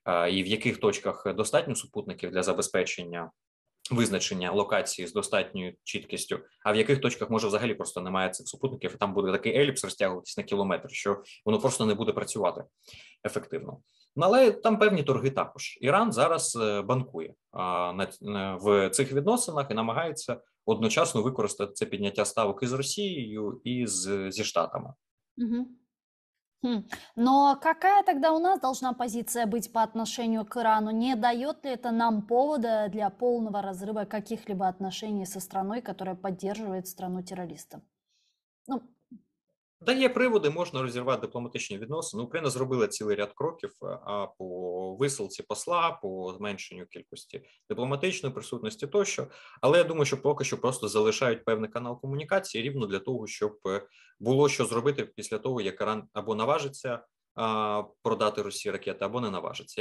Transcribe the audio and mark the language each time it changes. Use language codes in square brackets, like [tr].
[uk] І в яких точках достатньо супутників для забезпечення визначення локації з достатньою чіткістю, а в яких точках, може, взагалі просто немає цих супутників, і там буде такий еліпс розтягуватись на кілометр, що воно просто не буде працювати ефективно. Ну, але там певні торги також. Іран зараз банкує в цих відносинах і намагається одночасно використати це підняття ставок із Росією і зі Штатами. Мгм. [ru] Но какая тогда у нас должна позиция быть по отношению к Ирану? Не дает ли это нам повода для полного разрыва каких-либо отношений со страной, которая поддерживает страну-террориста? Ну, [uk] Дає приводи, можна розірвати дипломатичні відносини. Україна зробила цілий ряд кроків по висилці посла, по зменшенню кількості дипломатичної присутності тощо. Але я думаю, що поки що просто залишають певний канал комунікації рівно для того, щоб було що зробити після того, як Іран або наважиться продати Росії ракети, або не наважиться.